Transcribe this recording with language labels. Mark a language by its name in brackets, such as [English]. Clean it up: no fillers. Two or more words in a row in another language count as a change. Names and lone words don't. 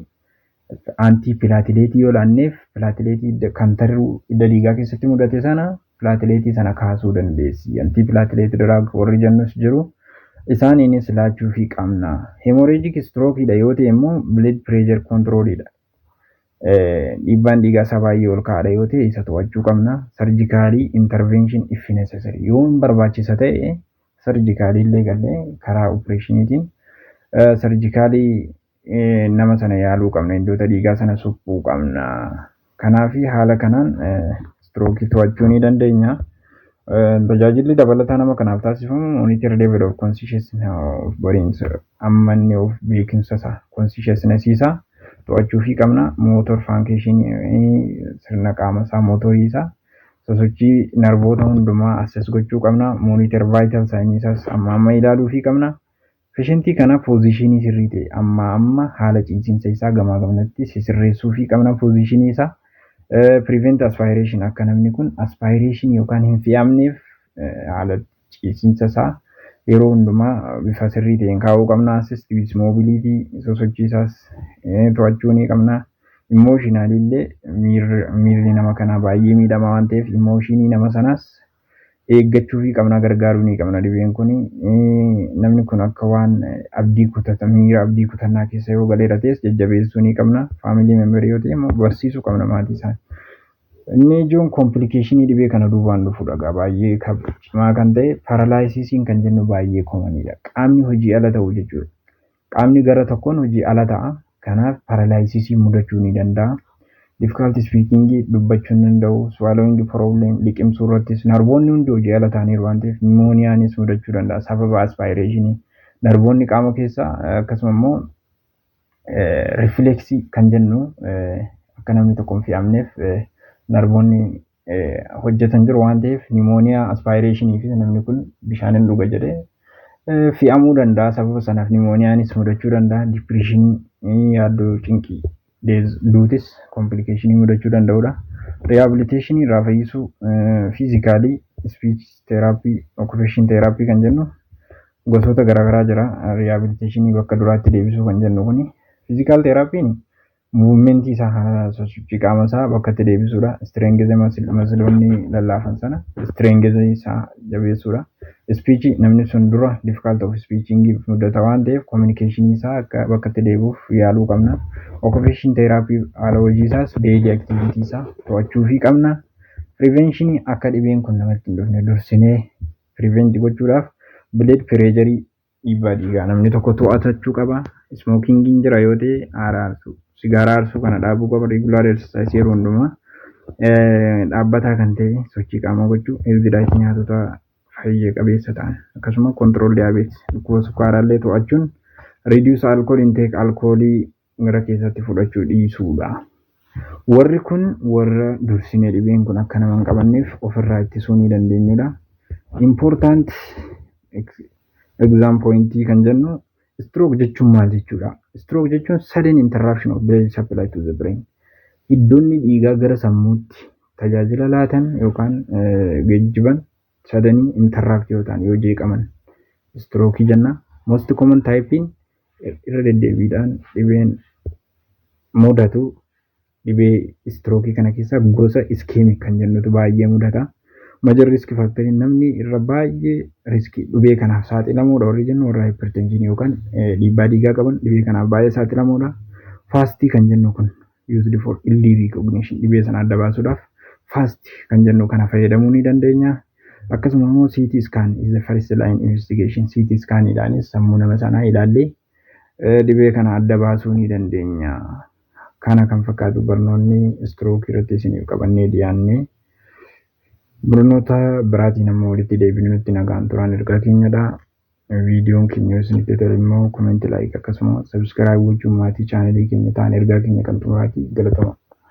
[Oromo] Antiplateletii yoo laanneef plateletii kan taru hidda dhiigaa keessatti mudate sana plateletii sana kaasuu dandeessi. [English] Antiplatelet drug [Oromo] warri jennus jiru. Isaaniinis laachuu fi qabna. [English] Hemorrhagic stroke [Oromo] yoo ta'e immoo [English] blood pressure [Oromo] controlidha. Dhiibbaan dhiigaa isaa baay'ee ol ka'aadha yoo ta'e isa to'achuu qabna. [English] Surgical intervention if necessary [Oromo] yoo barbaachisa ta'e surgical illee galee karaa opereeshiniitiin surgical nama sana yaaluu qabna. Iddoota dhiigaa sana suphuu qabna. Kanaaf haala kanaan stroke to'achuu ni dandeenya. Tajaajilli dabalataa nama kanaaf taasifamu [English] monitor level of consciousness of brains [Oromo] ammanni of beekumsa isaa consciousness isaa to'achuu fi qabna. [English] Motor function [Oromo] sirna qaama isaa motorii isaa sosochii narvoota hundumaa assess gochuu qabna. [English] Monitor vital signs [Oromo] isaas amma ilaaluu fi qabna. Patientii kana positionii sirrii ta'e amma haala ciisinsa isaa gamaa gamanatti sirreessuu fi qabna positionii isaa. [English] Prevent aspiration [Oromo] akka namni kun aspiration yookaan hin fi'amneef haala ciisinsa isaa yeroo hundumaa bifa sirrii ta'een kaa'uu qabna. [English] Assist with mobility [Oromo] sosochii isaas to'achuu ni qabna. Emotionally illee miirri nama kanaa baay'ee miidhama waan ta'eef emotionii nama sanaas eeggachuu fi qabna gargaaruu ni qabna dhibeen kun. Namni kun akka waan miira abdii kutannaa keessa yoo galeera ta'es jajjabeessuu ni qabna. Faamilii memberii yoo ta'e immoo barsiisuu qabna maatii isaanii. Inni ijoon komplikeeshinii dhibee kana duubaan dhufudha egaa baay'ee cimaa kan ta'e paralaayisiisiin kan jennu baay'ee koomaniidha. Qaamni hojii ala ta'u jechuudha. Qaamni gara tokkoon hojii ala ta'a. Kanaaf paralaayisiisii mudachuu ni danda'a. [English] Difficulty speaking [Oromo] dubbachuu hin danda'u. [English] Swallowing problem [Oromo] liqimsuu irrattis narboonni hundi hojii ala ta'aniiru waan ta'eef nimooniyaanis mudachuu danda'a. Sababa aspaayireeshinii narboonni qaama keessaa akkasuma immoo rifileksii kan jennu akka namni tokko hin fe'amneef narboonni hojjetan jiru waan ta'eef nimooniyaa aspaayireeshinii fi namni kun bishaan hin dhuga jedhee fe'amuu danda'a. Sababa sanaaf nimooniyaanis mudachuu danda'a. Dipireeshinii yaaddoo cinqii duutis komplikeeshinii mudachuu danda'udha. Rehabiliteeshinii irraa fayyisuu fiizikaalii [English] speech therapy occupation therapy [Oromo] kan jennu gosoota garaagaraa jira. Rehabiliteeshinii bakka duraatti deebisuu kan jennu kuni fiizikaal therapy'n muuvimentii isaa sosochii qaama isaa bakka itti deebisuudha. Strength masiloonni lallaafan sana strength isaa jabeessuudha. Speech namni sun dura [English] difficult of speaking [Oromo] mudata waan ta'eef communication isaa akka bakka itti deebi'uuf yaaluu qabna. [English] Occupation therapy [Oromo] haala hojii isaas [English] daily activity [Oromo] isaa to'achuu fi qabna. Prevention akka dhibeen kun namatti hin dhufne dursinee prevent gochuudhaaf [English] blood pressure [Oromo] dhiibbaa dhiigaa namni tokko to'atachuu qaba. Smoking jira yoo ta'e aaraarsuu sigaaraa aarsuu kana dhaabuu qaba. [English] Regular exercise [Oromo] yeroo hundumaa dhaabbataa kan ta'e sochii qaamaa gochuu [English] healthy diet [Oromo] nyaatota fayya qabeessa ta'an akkasuma [English] control diabetes [Oromo] dhukkuba sukkaaraa to'achuun [English] reduce alcohol intake [Oromo] alkoolii gara keessatti fudhachuu dhiisuudha. Warri kun warra dursinee dhibeen kun akka nama hin qabanneef ofirraa ittisuu ni dandeenyudha. [English] Important exam [Oromo] pointii kan jennu stroke jechuun maal jechuudha? [English] Stroke jechuun sudden interruption of blood supply to the brain. [Oromo] Iddoonni dhiigaa gara sammuutti tajaajila laatan yookaan geejjiban [English] suddenly interrupt [Oromo] yoo ta'an yoo jeeqaman stroke jenna. [English] Most common [Oromo] typein irra deddeebiidhaan dhibeen mudatu dhibee stroke kana keessa gosa ischemic kan jennutu baay'ee mudata. [English] Major risk factor [Oromo] namni irra baay'ee riskii dhibee kanaaf saaxilamuudha warri jennu warra hypertension yookaan dhiibbaa dhiigaa qaban dhibee kanaaf baay'ee saaxilamuudha. Fastii kan jennu kun [English] used for early recognition [Oromo] dhibee sana adda baasuudhaaf fastii kan jennu kana fayyadamuu ni dandeenya. Akkasuma immoo [English] CT scan is the first line investigation. [Oromo] CT scanidhaanis sammuu nama sanaa ilaallee dhibee kana adda baasuu ni dandeenya. Kana kan fakkaatu barnoonni stroke irratti isiniif qabannee dhiyaannee barnoota biraatiin ammoo walitti deebinee nutti nagaan turaan ergaa keenyadha. Viidiyoon keenya isinitti tole immoo comment like akkasuma subscribe gochuun maatii chaanelii keenya ta'an ergaa keenya kan xumuraati galatama.